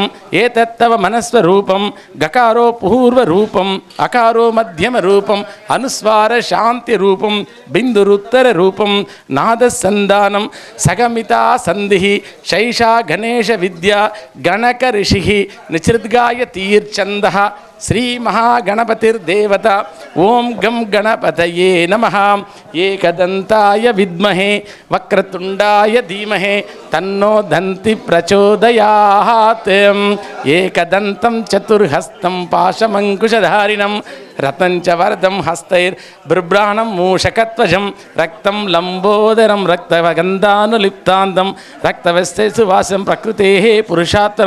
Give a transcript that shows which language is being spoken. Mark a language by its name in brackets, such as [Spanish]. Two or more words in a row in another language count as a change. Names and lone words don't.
[Sanskrit] एतत्तव मनस्वरूपं गकारो पूर्वरूपम् अकारो मध्यमरूपम् अनुस्वार शान्तिरूपं बिन्दुरुत्तररूपं नादसन्धानं सगमिता सन्धिः शैषा गणेश विद्या गणक ऋषिः निसृद्गाय तीर्छन्दः శ్రీ మహాగణపతిర్దేవత. ఓం గం గణపతయే నమః. ఏకదంతాయ విద్మహే వక్రతుండాయ ధీమహే తన్నో దంతి ప్రచోదయాత్. ఏకదంతం చతుర్హస్తం పాశమంకుశధారిణం రతం చ వరదం హస్తైర్బృభ్రాణం మూషకత్వజం రక్తం లంబోదరం రక్తగంధానులిప్తాంతం రక్తవస్తే సువాసం ప్రకృతే పురుషాత్తరం.